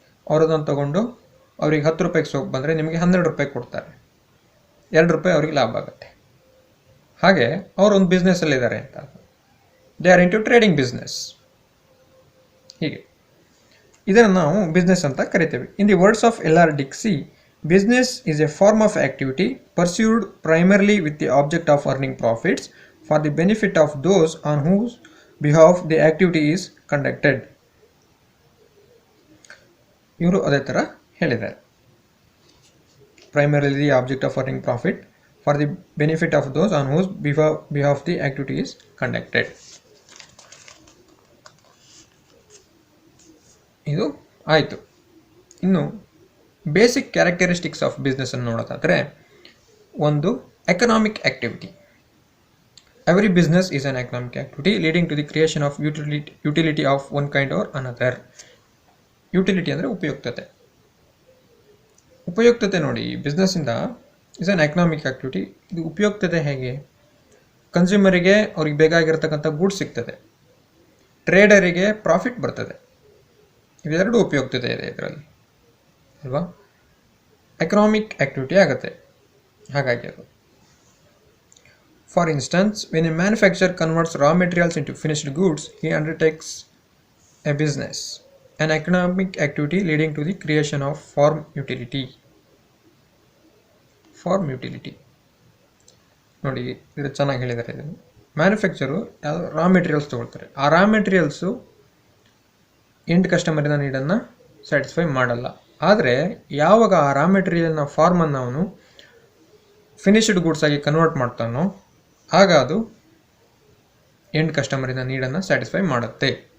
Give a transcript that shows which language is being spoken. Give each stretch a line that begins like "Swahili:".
Kannada: ಅವರದನ್ನು ತಗೊಂಡು ಅವ್ರಿಗೆ 10 ರೂಪಾಯಿಗೆ ಸೋಪ್ ಬಂದರೆ ನಿಮಗೆ 12 ರೂಪಾಯಿ ಕೊಡ್ತಾರೆ. 2 ರೂಪಾಯಿ ಅವ್ರಿಗೆ ಲಾಭ ಆಗುತ್ತೆ. ಹಾಗೆ ಅವರೊಂದು ಬಿಸ್ನೆಸ್ಸಲ್ಲಿದ್ದಾರೆ ಅಂತ,
English: They are into trading business.
Kannada: ಹೀಗೆ ಇದನ್ನು ನಾವು ಬಿಸ್ನೆಸ್ ಅಂತ ಕರಿತೇವೆ.
English: In the words of L.R. Dixie, business is a form of activity pursued primarily with the object of earning profits for the benefit of those on whose behalf the activity is conducted.
Kannada: ಇವರು ಅದೇ ಥರ ಹೇಳಿದ್ದಾರೆ,
English: primarily the object of earning profit for the benefit of those on whose behalf the activity is conducted.
Kannada: ಇದು ಆಯಿತು. ಇನ್ನು basic characteristics of business ಅನ್ನು ನೋಡೋದಾದರೆ, ಒಂದು economic activity.
English: Every business is an economic activity leading to the creation of utility of one kind or another.
Kannada: Utility ಅಂದರೆ ಉಪಯುಕ್ತತೆ ನೋಡಿ, ಬಿಸ್ನೆಸ್ಸಿಂದ
English: Is an economic activity.
Kannada: ಇದು ಉಪಯುಕ್ತತೆ ಹೇಗೆ, ಕನ್ಸ್ಯೂಮರಿಗೆ ಅವ್ರಿಗೆ ಬೇಕಾಗಿರ್ತಕ್ಕಂಥ ಗೂಡ್ಸ್ ಸಿಗ್ತದೆ, ಟ್ರೇಡರಿಗೆ ಪ್ರಾಫಿಟ್ ಬರ್ತದೆ. ಇವೆರಡೂ ಉಪಯುಕ್ತತೆ ಇದೆ ಇದರಲ್ಲಿ ಅಲ್ವಾ. ಎಕನಾಮಿಕ್ ಆ್ಯಕ್ಟಿವಿಟಿ ಆಗುತ್ತೆ ಹಾಗಾಗಿ ಅದು.
English: For instance, when a manufacturer converts raw materials into finished goods, he undertakes a business, an economic activity leading to the creation of farm utility.
Kannada: Form utility ನೋಡಿ, ಇದು ಚೆನ್ನಾಗಿ ಹೇಳಿದ್ದಾರೆ. ಇದನ್ನು ಮ್ಯಾನುಫ್ಯಾಕ್ಚರು ಯಾವ ರಾ ಮೆಟೀರಿಯಲ್ಸ್ ತೊಗೊಳ್ತಾರೆ, ಆ ರಾ ಮೆಟೀರಿಯಲ್ಸು ಎಂಡ್ ಕಸ್ಟಮರಿನ ನೀಡನ್ನು ಸ್ಯಾಟಿಸ್ಫೈ ಮಾಡಲ್ಲ. ಆದರೆ ಯಾವಾಗ ಆ ರಾ ಮೆಟೀರಿಯಲ್ನ ಫಾರ್ಮನ್ನು ಅವನು ಫಿನಿಶ್ಡ್ ಗೂಡ್ಸ್ ಆಗಿ ಕನ್ವರ್ಟ್ ಮಾಡ್ತಾನೋ ಆಗ ಅದು ಎಂಡ್ ಕಸ್ಟಮರಿನ ನೀಡನ್ನು ಸ್ಯಾಟಿಸ್ಫೈ ಮಾಡುತ್ತೆ.